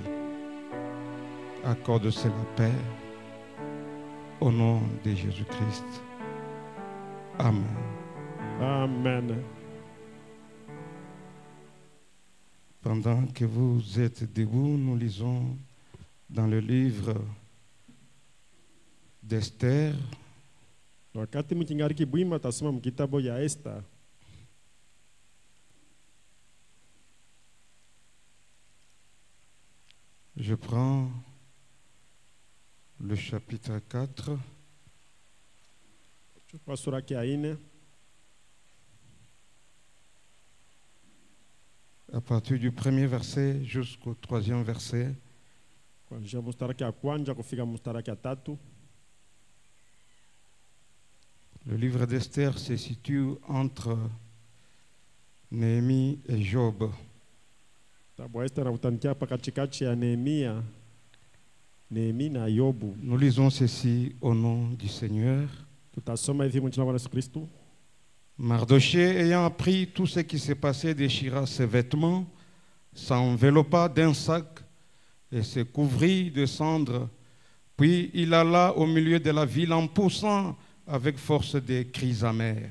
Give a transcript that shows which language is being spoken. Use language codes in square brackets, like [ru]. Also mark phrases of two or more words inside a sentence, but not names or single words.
[fr] Accorde cela, Père, au nom de Jésus-Christ. Amen. Amen. Pendant que vous êtes debout, nous lisons dans le livre d'Esther. [sw] Wakati mkingali kibwima tasoma mkitabu ya Esther. [fr] Je prends le chapitre 4. [sw] Chukua sura ya 4 [fr] à partir du premier verset jusqu'au troisième verset. [sw] kuanzia mstari wa kwanza kufika mstari wa 3. [fr] Le livre d'Esther se situe entre Néhémie et Job. [sw] Kitabu Esther unatanikia hapa katikati ya Nehemia na Yobu. [fr] Nous lisons ceci au nom du Seigneur. [sw] Tutasoma hivi mjina la Yesu Kristo. [fr] Mardochée, ayant appris tout ce qui s'est passé, déchira ses vêtements, s'enveloppa d'un sac et se couvrit de cendres. Puis il alla au milieu de la ville en poussant avec force des cris amers.